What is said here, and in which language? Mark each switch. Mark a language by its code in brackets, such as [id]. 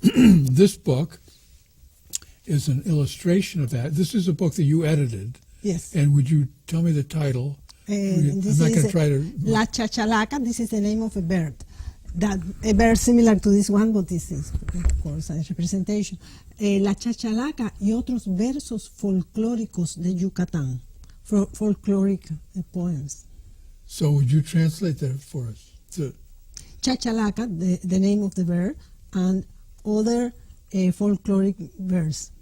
[en] This book is an illustration of that. This is a book that you edited. Yes. And would you tell me the title? I'm This not going is to try to... [es] La Chachalaca. [en] This is the name of a bird. A bird similar to this one, but this is, of course, a representation. [es] La Chachalaca y otros versos folclóricos de Yucatán. [en] Folkloric poems. So would you translate that for us? Chachalaca, the name of the bird, and other folkloric verse.